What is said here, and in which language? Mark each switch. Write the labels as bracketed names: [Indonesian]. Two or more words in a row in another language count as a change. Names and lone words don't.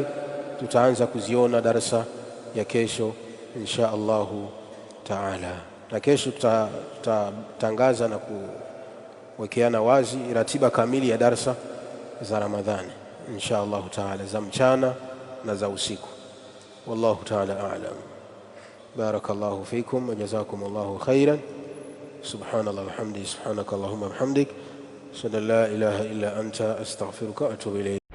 [Swahili] Tutaanza kuziona darasa ya kesho [Arabic] إن شاء الله تعالى. [Swahili] Na kesho tutatangaza na kuwekeana wazi ratiba kamili ya darasa za Ramadhani [Arabic] إن شاء الله تعالى, [Swahili] za mchana na za usiku. [Arabic] والله تعالى أعلم. بارك الله فيكم وجزاكم الله خيرا. سبحان الله وبحمده سبحانك اللهم وبحمدك أشهد أن لا إله إلا أنت أستغفرك وأتوب إليك.